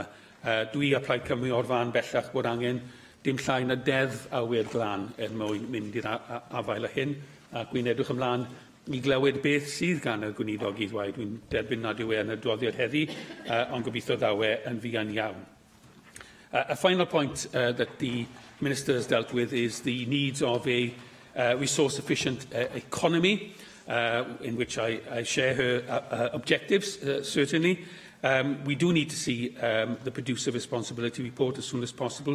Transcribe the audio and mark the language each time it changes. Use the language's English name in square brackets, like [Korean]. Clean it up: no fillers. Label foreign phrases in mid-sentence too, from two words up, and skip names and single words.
[Welsh] Dwi a Plaid Cymru o'r fan bellach bod angen dim llai na deddf awyr glân mwyn mynd i'r afael y hyn, ac wy'n edrych ymlaen i glywed beth sydd gan y gweinidog i ddweud. Wy'n derbyn nad yw yn y adroddiad heddi, ond gobeithio ddawe yn fuan iawn. [English] A final point that the Minister has dealt with is the needs of a resource-efficient economy, in which I share her objectives, certainly. We do need to see the Producer Responsibility Report as soon as possible.